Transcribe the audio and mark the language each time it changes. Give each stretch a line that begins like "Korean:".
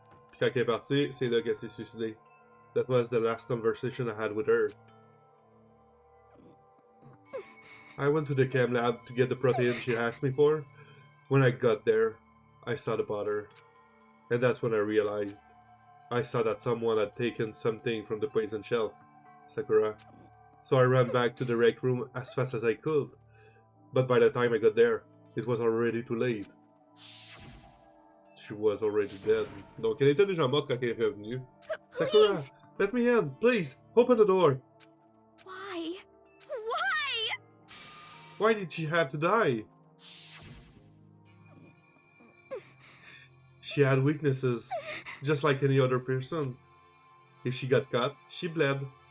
French: Puis quand elle est partie, c'est là qu'elle s'est suicidée.
English: That was the last conversation I had with her. I went to the chem lab to get the protein she asked me for. When I got there, I saw the powder. And that's when I realized. I saw that someone had taken something from the poison shelf, Sakura. So I ran back to the rec room as fast as I could. But by the time I got there, it was already too late. She was already dead.
French: Donc elle était déjà morte quand elle est revenue.
English: Sakura, let me in, please, open the door. Why? Why? Why did she have to die? She had weaknesses, just like any other person. If she got cut, she bled.